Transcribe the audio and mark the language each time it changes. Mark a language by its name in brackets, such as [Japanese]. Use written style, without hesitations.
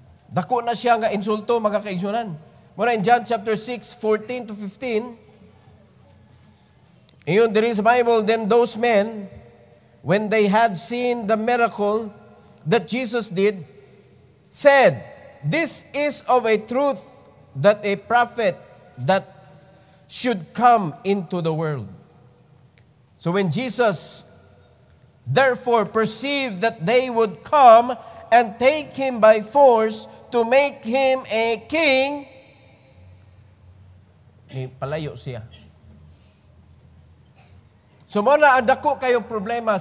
[Cebuano] Dako na siya nga insulto mga kaigsunan. [English] Muna in John chapter 6, 14 to 15. Iyon there is Bible, then those men, when they had seen the miracle that Jesus did, said, "This is of a truth that a prophet that should come into the world." So when Jesus therefore perceived that they would come and take him by force to make him a king, [Cebuano] palayo siya. So muna ang dako kayong problema.